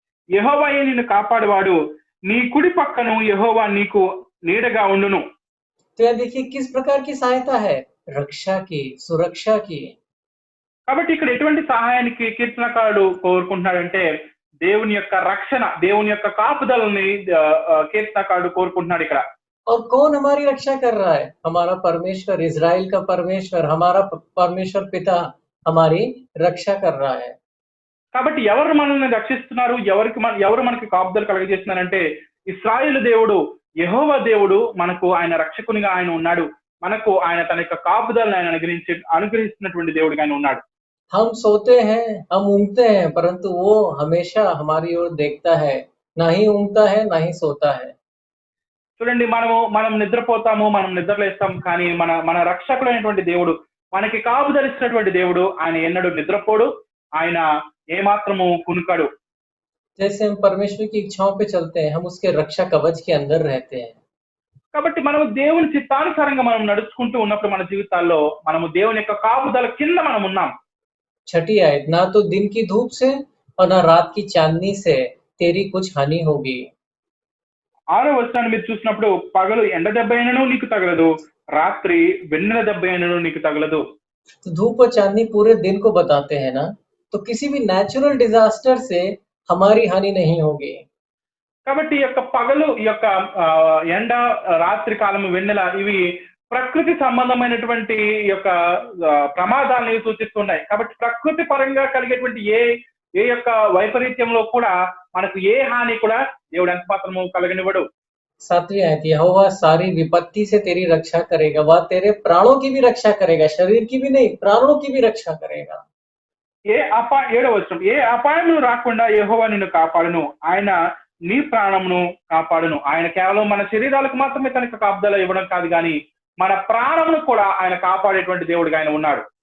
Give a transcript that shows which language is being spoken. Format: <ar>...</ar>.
<te>యెహోవాయే నిన్ను కాపాడువాడు, నీ కుడి పక్కను యెహోవా నీకు నీడగా ఉండును.</te> <hi>तो यहाँ देखिए किस प्रकार की सहायता है, रक्षा की, सुरक्षा की।</hi> <te>కాబట్టి ఇక్కడ ఎటువంటి సహాయానికి కీర్తనకారుడు కోరుకుంటున్నాడంటే దేవుని యొక్క రక్షణ, దేవుని యొక్క కాపుదలని కీర్తనకారుడు కోరుకుంటున్నాడు ఇక్కడ.</te> <hi>और कौन हमारी रक्षा कर रहा है? हमारा परमेश्वर, इज़राइल का परमेश्वर, हमारा परमेश्वर पिता हमारी रक्षा कर रहा है।</hi> <te>కాబట్టి ఎవరు మనల్ని రక్షిస్తున్నారు, ఎవరు మనకి కాపుదల కలుగజేస్తున్నారంటే ఇశ్రాయేలు దేవుడు, యెహోవా దేవుడు మనకు ఆయన రక్షకునిగా ఆయన ఉన్నాడు. మనకు ఆయన తన యొక్క కాపుదలను ఆయన అనుగ్రహిస్తున్నటువంటి దేవుడిగా ఆయన ఉన్నాడు.</te> <hi>हम सोते हैं, हम ऊँघते हैं, परंतु वो हमेशा हमारी ओर देखता है, ना ही ऊँघता है, ना ही सोता है।</hi> <te>చూడండి మనం నిద్రపోతాము, మనం నిద్రలేస్తాం, కానీ మన రక్షకుడైనటువంటి దేవుడు, మనకి కాపుదలిస్తున్నటువంటి దేవుడు, ఆయన ఎన్నడూ నిద్రపోడు, ఆయన ఏమాత్రము కునుకడు.</te> <hi>जैसे हम परमेश्वर की इच्छाओं पे चलते हैं, हम उसके रक्षा कवच के अंदर रहते हैं।</hi> <te>కాబట్టి మనము దేవుని చిత్తానుసారంగా మనం నడుచుకుంటూ ఉన్నప్పుడు మన జీవితాల్లో మనము దేవుని యొక్క కాపుదల కింద మనం ఉన్నాం.</te> <hi>छठी आयत, ना तो दिन की धूप से और ना रात की चांदनी से तेरी कुछ हानि होगी।</hi> <te>ఆరో వచనాన్ని మీరు చూసినప్పుడు పగలు ఎండ దెబ్బ అయినను నీకు తగలదు, రాత్రి వెన్నెల దెబ్బ అయినను నీకు తగలదు.</te> <hi>तो धूप और चांदनी पूरे दिन को बताते हैं ना, तो किसी भी</hi> <en>natural disaster</en> <hi>से हमारी हानि नहीं होगी।</hi> <te>కాబట్టి ఈ యొక్క పగలు, ఈ యొక్క ఎండ, రాత్రి కాలము, వెన్నెల, ఇవి ప్రకృతి సంబంధమైనటువంటి ఈ యొక్క ప్రమాదాలను సూచిస్తున్నాయి. కాబట్టి ప్రకృతి పరంగా కలిగేటువంటి ఏ యొక్క వైపరీత్యంలో కూడా మనకు ఏ హాని కూడా దేవుడు ఎంత మాత్రము కలగనివ్వడు.</te> <hi>सातवीं आयत, यहोवा सारी विपत्ति से तेरी रक्षा करेगा, वह तेरे प्राणों की भी रक्षा करेगा, शरीर की भी नहीं, प्राणों की भी रक्षा करेगा।</hi> <te>ఏడవ వచనం, ఏ అపాయములు రాకుండా యెహోవా నిన్ను కాపాడును, ఆయన నీ ప్రాణమును కాపాడును. ఆయన కేవలం మన శరీరాలకు మాత్రమే తనకు కాపుదల ఇవ్వడం కాదు, కానీ మన ప్రాణమును కూడా ఆయన కాపాడేటువంటి దేవుడిగా ఆయన ఉన్నాడు.</te>